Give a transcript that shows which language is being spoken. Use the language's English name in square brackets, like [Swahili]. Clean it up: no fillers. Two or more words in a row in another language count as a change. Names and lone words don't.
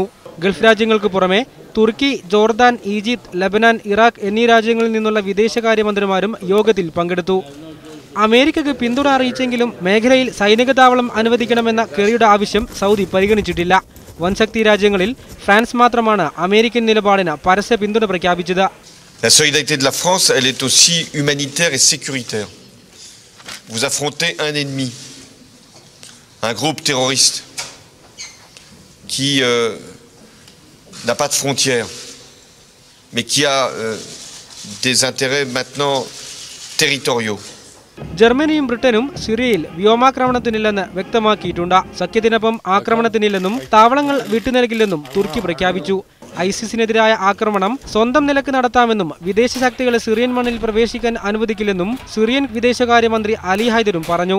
[Malayalam] ഗൾഫ് രാജ്യങ്ങൾക്ക് പുറമെ തുർക്കി, ജോർദാൻ, ഈജിപ്ത്, ലബനാൻ, ഇറാഖ് എന്നീ രാജ്യങ്ങളിൽ നിന്നുള്ള വിദേശകാര്യമന്ത്രിമാരും യോഗത്തിൽ പങ്കെടുത്തു. അമേരിക്കയ്ക്ക് പിന്തുണ അറിയിച്ചെങ്കിലും മേഖലയിൽ സൈനിക താവളം അനുവദിക്കണമെന്ന കെറിയുടെ ആവശ്യം സൗദി പരിഗണിച്ചിട്ടില്ല. വൻശക്തി രാജ്യങ്ങളിൽ ഫ്രാൻസ് മാത്രമാണ് അമേരിക്കൻ നിലപാടിന് പരസ്യ പിന്തുണ പ്രഖ്യാപിച്ചത്. [French] La solidarité de la France, elle est aussi humanitaire et sécuritaire. Vous affrontez un ennemi, un groupe terroriste qui n'a pas de frontières, mais qui a des intérêts maintenant territoriaux. [Malayalam] ജർമ്മനിയും ബ്രിട്ടനും സിറിയയിൽ വ്യോമാക്രമണത്തിനില്ലെന്ന് വ്യക്തമാക്കിയിട്ടുണ്ട്. സഖ്യത്തിനൊപ്പം ആക്രമണത്തിനില്ലെന്നും താവളങ്ങൾ വിട്ടുനൽകില്ലെന്നും തുർക്കി പ്രഖ്യാപിച്ചു. ഐസിസിനെതിരായ ആക്രമണം സ്വന്തം നിലക്ക് നടത്താമെന്നും വിദേശ ശക്തികളെ സിറിയൻ മണ്ണിൽ പ്രവേശിക്കാൻ അനുവദിക്കില്ലെന്നും സിറിയൻ വിദേശകാര്യമന്ത്രി അലി ഹൈദറും പറഞ്ഞു.